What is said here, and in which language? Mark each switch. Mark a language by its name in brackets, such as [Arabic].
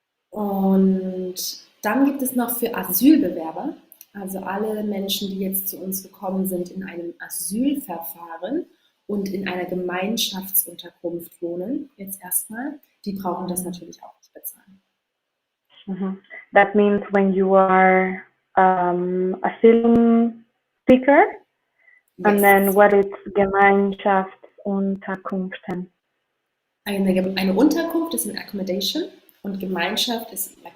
[German] Und dann gibt es noch für Asylbewerber, also alle Menschen, die jetzt zu uns gekommen sind in einem Asylverfahren und in einer Gemeinschaftsunterkunft wohnen, jetzt erstmal, die brauchen das natürlich auch nicht bezahlen. [English] That means when you are asylum seeker, and then what is Gemeinschaftsunterkünften? [German] Eine Unterkunft ist eine Accommodation und Gemeinschaft ist like